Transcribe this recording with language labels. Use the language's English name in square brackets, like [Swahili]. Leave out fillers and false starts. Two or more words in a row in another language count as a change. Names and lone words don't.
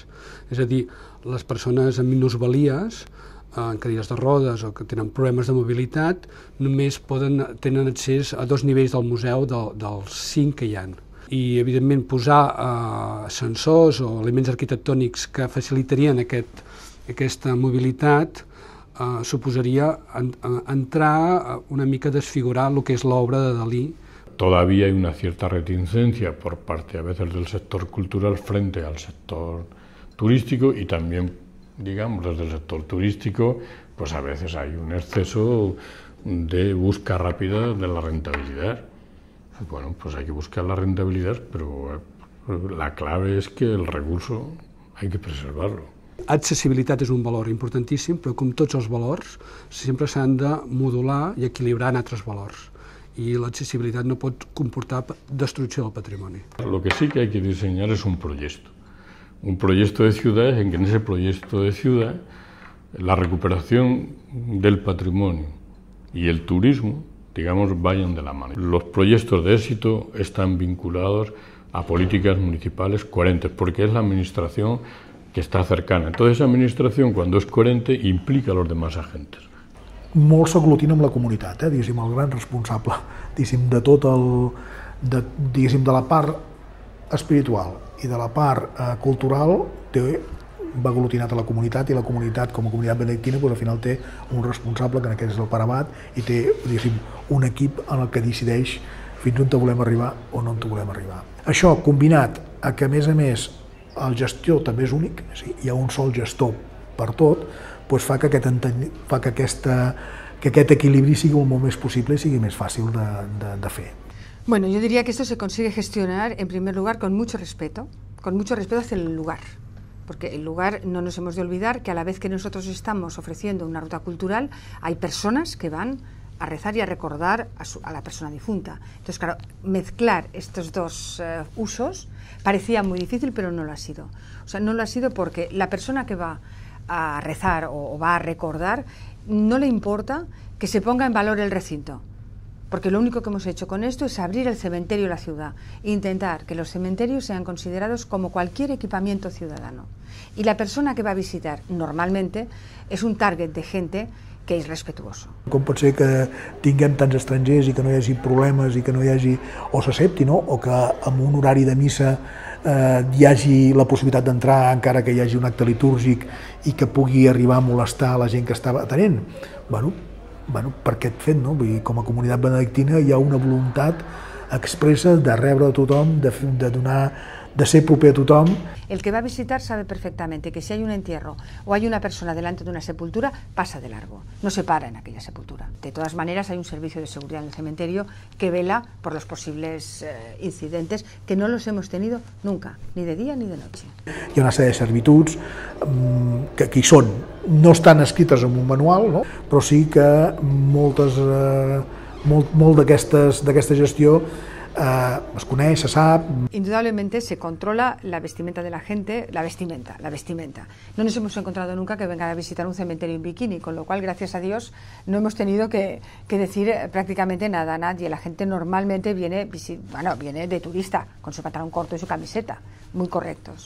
[Catalan] És a dir, les persones amb minusvalies, en cadires de rodes o que tenen problemes de mobilitat, només tenen accés a 2 nivells del museu dels 5 que hi ha. I, evidentment, posar ascensors o elements arquitectònics que facilitarien aquesta mobilitat suposaría entrar una mica a desfigurar lo que es la obra de Dalí. [Spanish] Todavía hay una cierta reticencia por parte a veces del sector cultural frente al sector turístico y también, digamos, desde el sector turístico, pues a veces hay un exceso de búsqueda rápida de la rentabilidad. Bueno, pues hay que buscar la rentabilidad, pero la clave es que el recurso hay que preservarlo. [Catalan] Accessibilitat és un valor importantíssim, però com tots els valors, sempre s'han de modular i equilibrar en altres valors. I l'accessibilitat no pot comportar destrucció del patrimoni. [Spanish] Lo que sí que hay que diseñar es un proyecto de ciudad en que en ese proyecto de ciudad la recuperación del patrimonio y el turismo, digamos, vayan de la mano. Los proyectos de éxito están vinculados a políticas municipales coherentes, porque es la administración que està cercana. Entonces, esa [Catalan] administració, quan és [Spanish] coherente, implica a los demás agentes. [Catalan] Molt s'aglutina amb la comunitat, diguéssim, el gran responsable, diguéssim, de tot diguéssim, de la part espiritual i de la part cultural, va aglutinat a la comunitat, i la comunitat, com a comunitat benedictina, al final té un responsable, que en aquest és el pare abat, i té, diguéssim, un equip en el que decideix fins on volem arribar o no on volem arribar. Això, combinat a que, a més, el gestor també és únic, hi ha un sol gestor per tot, doncs fa que aquest equilibri sigui el molt més possible i sigui més fàcil de fer. [Spanish] Bueno, yo diría que esto se consigue gestionar, en primer lugar, con mucho respeto hacia el lugar. Porque el lugar, no nos hemos de olvidar que a la vez que nosotros estamos ofreciendo una ruta cultural, hay personas que van a rezar y a recordar a la persona difunta. Entonces, claro, mezclar estos dos usos parecía muy difícil, pero no lo ha sido. O sea, no lo ha sido porque la persona que va a rezar o va a recordar, no le importa que se ponga en valor el recinto, porque lo único que hemos hecho con esto es abrir el cementerio de la ciudad e intentar que los cementerios sean considerados como cualquier equipamiento ciudadano. Y la persona que va a visitar normalmente es un target de gente que és respetuoso. [Catalan] Com pot ser que tinguem tants estrangers i que no hi hagi problemes i que no hi hagi, o s'accepti, no? O que amb un horari de missa hi hagi la possibilitat d'entrar encara que hi hagi un acte litúrgic i que pugui arribar a molestar la gent que estava atenent? [Spanish] Bueno, bueno, [Catalan] per aquest fet, no? Vull dir, com a comunitat benedictina hi ha una voluntat expressa de rebre a tothom, de donar, de ser proper a tothom. [Spanish] El que va a visitar sabe perfectamente que si hay un entierro o hay una persona delante de una sepultura, pasa de largo, no se para en aquella sepultura. De todas maneras, hay un servicio de seguridad en el cementerio que vela por los posibles incidentes, que no los hemos tenido nunca, ni de día ni de noche. [Catalan] Hi ha una sèrie de servituds que hi són, no estan escrites en un manual, no? Però sí que molt d'aquesta gestió es coneix, se sap. [Spanish] Indudablemente se controla la vestimenta de la gente, la vestimenta. No nos hemos encontrado nunca que vengan a visitar un cementerio en bikini, con lo cual, gracias a Dios, no hemos tenido que decir prácticamente nada a nadie. La gente normalmente viene de turista, con su pantalón corto y su camiseta, muy correctos.